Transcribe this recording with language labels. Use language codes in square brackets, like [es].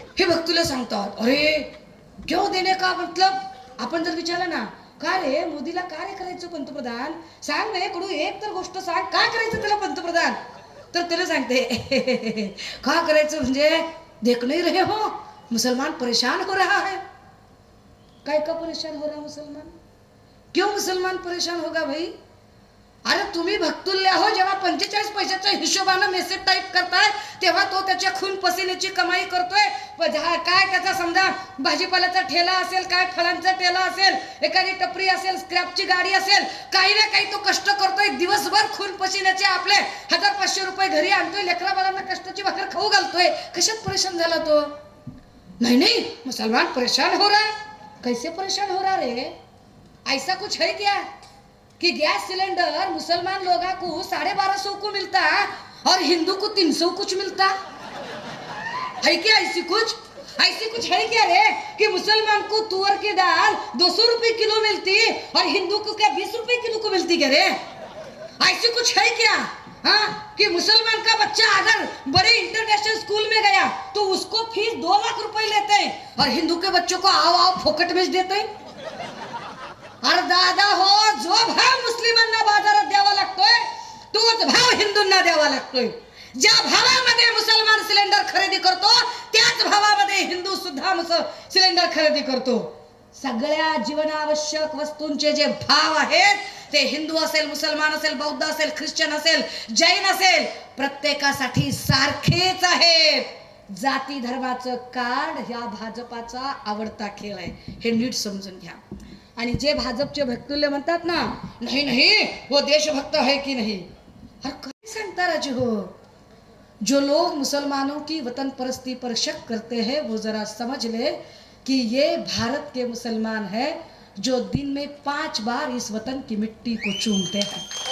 [mr] हे भक्तुल्ले सांगतात, अरे [hi] क्यों देने का मतलब. [mr] आपण जर विचारलं ना, का रे मोदीला काय करायचं पंतप्रधान, सांग रे कडू एक तर गोष्ट सांग, काय करायचं त्याला पंतप्रधान, तर त्याला सांगते का करायचं म्हणजे [hi] देख नहीं रहे हो मुसलमान परेशान हो रहा है. [mr] काय [hi] का परेशान हो रहा मुसलमान, क्यों मुसलमान परेशान होगा भाई. [mr] अरे तुम्ही भक्तुल्य हो, जेव्हा 45 पैशाच्या हिशोबाने मेसेज टाईप करताय तेव्हा तो त्याच्या खून पसीनेची कमाई करतोय. काय त्याचा समजा भाजीपाल्याचा ठेला असेल, काय फळांचा ठेला असेल, एखादी टपरी असेल, स्क्रॅपची गाडी असेल, काही ना काही तो कष्ट करतोय. दिवसभर खून पसीनेचे आपले 1500 रुपये घरी आणतोय, लेकरा बाळांना कष्टाची भाकर खाऊ घालतोय. कशात परेशान झाला तो. [hi] नहीं मुसलमान परेशान हो रहा. कैसे परेशान हो रहा रे. ऐसा कुछ है क्या कि गैस सिलेंडर मुसलमान लोगों को 1250 को मिलता और हिंदू को 300 कुछ मिलता है क्या. ऐसी कुछ है क्या रे कि मुसलमान को तुअर की दाल 200 रुपए किलो मिलती और हिंदू को क्या 20 रुपए किलो को मिलती क्या रे. ऐसी कुछ है क्या. हाँ, कि मुसलमान का बच्चा अगर बड़े इंटरनेशनल स्कूल में गया तो उसको फीस 2 लाख रुपए लेते हैं और हिंदू के बच्चों को आओ फोकट में देते हैं. [mr] अरे दादा हो, जो भाव मुस्लिमांना बाजारात द्यावा लागतोय तोच भाव हिंदूंना द्यावा लागतोय. ज्या भावामध्ये मुसलमान सिलेंडर खरेदी करतो त्याच भावामध्ये हिंदू सुद्धा सिलेंडर खरेदी करतो. सगळ्या जीवनावश्यक वस्तूंचे जे भाव आहेत ते हिंदू असेल, मुसलमान असेल, बौद्ध असेल, ख्रिश्चन असेल, जैन असेल, प्रत्येकासाठी सारखेच आहेत. जाती धर्माचं कार्ड ह्या भाजपाचा आवडता खेळ आहे, हे नीट समजून घ्या. आणि जे भाजपचे भक्तुल्य म्हणतात ना, नाही नाही [hi] वो देशभक्त है की नहीं, [mr] अरे काय सांगता राजे हो. [hi] जो लोग मुसलमानों की वतन परस्ती पर शक करते हैं वो जरा समझ ले कि ये भारत के मुसलमान हैं जो दिन में 5 बार इस वतन की मिट्टी को चूमते हैं.